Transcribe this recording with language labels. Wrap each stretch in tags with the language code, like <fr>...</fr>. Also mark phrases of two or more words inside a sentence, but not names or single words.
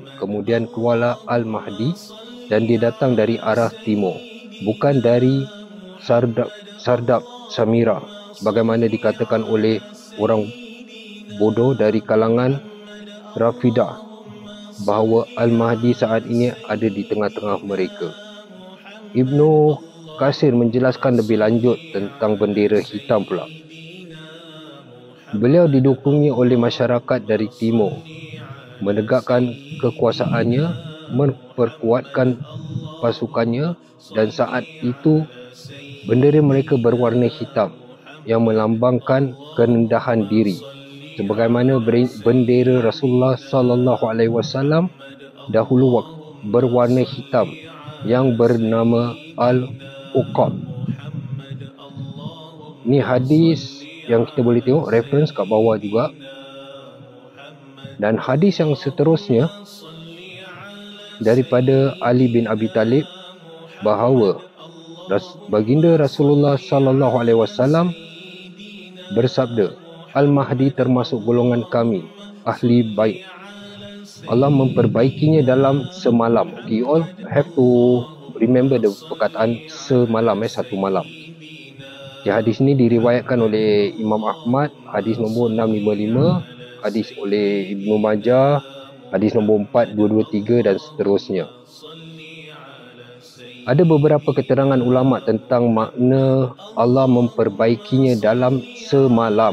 <ms>Kemudian keluarlah Al-Mahdi dan dia datang dari arah timur, bukan dari Sardab Samira, sebagaimana dikatakan oleh orang bodoh dari kalangan Rafidah bahawa Al-Mahdi saat ini ada di tengah-tengah mereka. Ibnu Katsir menjelaskan lebih lanjut tentang bendera hitam pula. Beliau didukungi oleh masyarakat dari timur, menegakkan kekuasaannya, memperkuatkan pasukannya, dan saat itu bendera mereka berwarna hitam yang melambangkan kerendahan diri, sebagaimana bendera Rasulullah</ms> <ar>صلى الله عليه وسلم</ar> <ms>dahulu berwarna hitam yang bernama Al-Uqab. Ni hadis yang kita boleh tengok reference kat bawah juga. Dan hadis yang seterusnya daripada Ali bin Abi Talib bahawa baginda Rasulullah</ms> <ar>صلى الله عليه وسلم</ar> <ms>bersabda, Al-Mahdi termasuk golongan kami, ahli bait. Allah memperbaikinya dalam semalam.</ms> <en>Okay, you all have to remember the</en> <ms>perkataan semalam, satu malam. Okay, hadis ini diriwayatkan oleh Imam Ahmad, hadis nombor 655, hadis oleh Ibnu Majah, hadis nombor 4223 dan seterusnya. Ada beberapa keterangan ulama tentang makna Allah memperbaikinya dalam semalam.</ms>